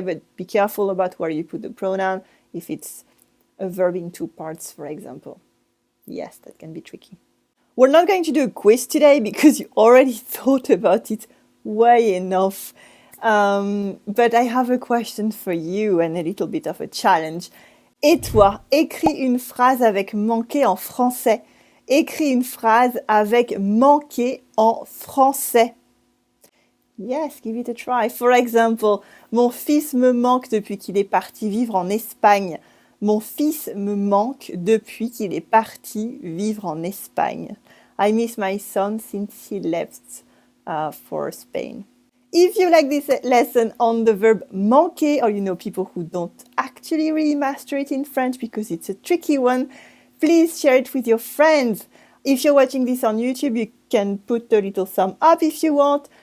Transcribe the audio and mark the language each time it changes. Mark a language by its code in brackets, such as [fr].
[en] But be careful about where you put the pronoun if it's a verb in two parts, for example. Yes, that can be tricky. We're not going to do a quiz today because you already thought about it way enough. But I have a question for you and a little bit of a challenge. [fr] Et toi, écris une phrase avec manquer en français. Écris une phrase avec manquer en français. [en] Yes, give it a try. For example, [fr] mon fils me manque depuis qu'il est parti vivre en Espagne. Mon fils me manque depuis qu'il est parti vivre en Espagne. [en] I miss my son since he left for Spain. If you like this lesson on the verb manquer, or you know people who don't actually really master it in French because it's a tricky one, please share it with your friends. If you're watching this on YouTube, you can put a little thumb up if you want.